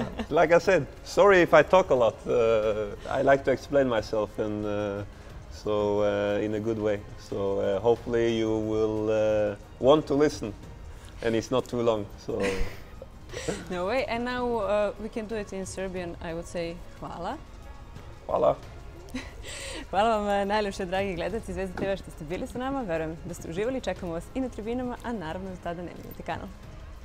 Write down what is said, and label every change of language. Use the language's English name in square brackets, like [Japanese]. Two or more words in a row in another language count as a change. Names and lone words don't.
[English] Like I said, sorry if I talk a lot. I like to explain myself, and in a good way. So hopefully you will want to listen, and it's not too long. So. No way. And now we can do it in Serbian. I would say hvala. [Serbian] Hvala. Hvala vam najljepše, dragi gledalci Zvezda TV, što ste bili sa nama. Verujem da ste uživali. Čekamo vas i na tribinama, a naravno da tada ne vidite kanal.